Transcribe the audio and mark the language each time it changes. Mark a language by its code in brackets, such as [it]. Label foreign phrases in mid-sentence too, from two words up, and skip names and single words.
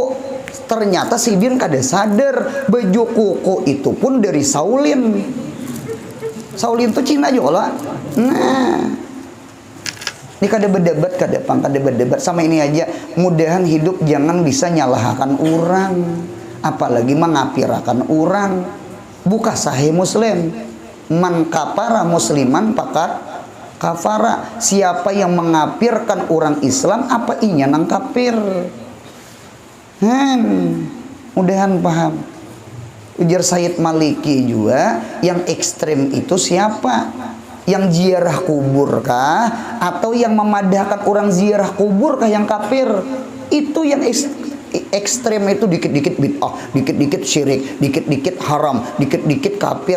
[bjn] Ternyata Sidin kada sadar baju kuku itu pun dari Saulin. Saulin tuh Cina juga. Nah, ini kada berdebat, kada berdebat sama ini aja. Mudahan hidup jangan bisa nyalahkan orang, apalagi mengapirakan orang. Buka Sahih Muslim, [ar] من كفر مسلما فقد كفر. [bjn] Siapa yang mengapirkan orang Islam, apa inya nang kafir. Mudahan paham. Ujar Sayyid Maliki juga, yang ekstrem itu siapa? Yang ziarah kubur kah? Atau yang memadahkan orang ziarah kubur kah yang kafir? Itu yang ekstrem itu, dikit-dikit bid'ah, dikit-dikit syirik, dikit-dikit haram, dikit-dikit kafir.